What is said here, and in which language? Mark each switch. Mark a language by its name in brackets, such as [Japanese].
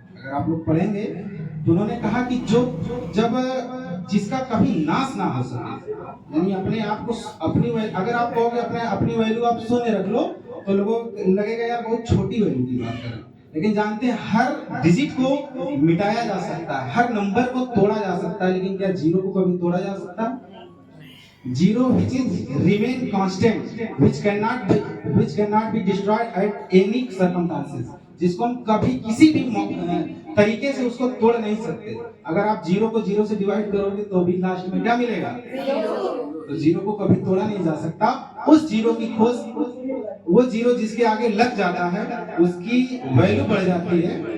[Hindi] अगर आप लोग पढ़ेंगे तो उन्होंने कहा कि जब जिसका कभी नाश ना हो सके, यानी अपने आप को अगर आप कहोगे अपनी वैल्यू आप शून्य रख लो तो लोगों लगेगा यार बहुत छोटी वैल्यू की बात करें। लेकिन जानते हैं हर डिजिट को मिटाया जा सकता है, हर नंबर को तोड़ा जा सकता है, लेकिन क्या जीरो को कभी तोड़ा जा सकता है? [English] Zero which is remain constant, which cannot be destroyed at any circumstances, [Hindi] जिसको हम कभी किसी भी तरीके से उसको तोड़ नहीं सकते। अगर आप जीरो को जीरो से डिवाइड करोगे तो भी लास्ट में क्या मिलेगा? तो जीरो को कभी तोड़ा नहीं जा सकता। उस जीरो की खोज, वो जीरो जिसके आगे लग जाता है उसकी वैल्यू बढ़ जाती है।